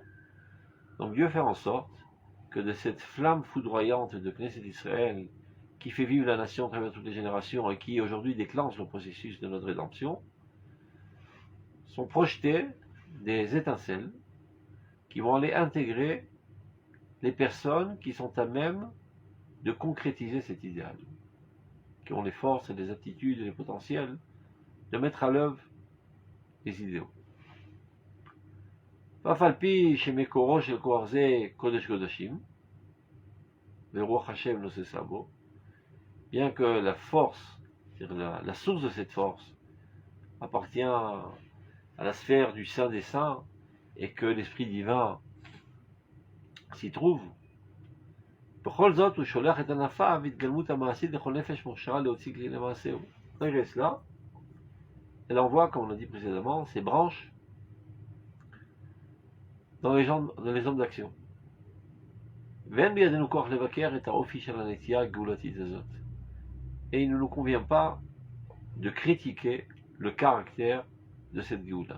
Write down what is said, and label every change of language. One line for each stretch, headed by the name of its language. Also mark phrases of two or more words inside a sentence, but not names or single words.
French: Donc Dieu fait en sorte que de cette flamme foudroyante de Knesset Israël qui fait vivre la nation à travers toutes les générations et qui aujourd'hui déclenche le processus de notre rédemption, sont projetées des étincelles qui vont aller intégrer les personnes qui sont à même de concrétiser cet idéal, qui ont les forces et les aptitudes et les potentiels de mettre à l'œuvre les idéaux.
Hebrew: ואף על פי שמקורו של כוח זה קודש קודשים, ורוח השם נוססה בו,
French: bien que la force, c'est-à-dire la source de cette force, appartient à la sphère du Saint des Saints, et que l'Esprit divin s'y trouve,
Hebrew: בכל זאת הוא שולח את ענפיו והתגלמות המעשית לכל נפש מוכשרה להוציא כלי למעשהו.
French: Malgré cela, elle envoie, comme on l'a dit précédemment, ses branches dans les hommes d'action. Et il ne nous convient pas de critiquer le caractère de cette Géoula.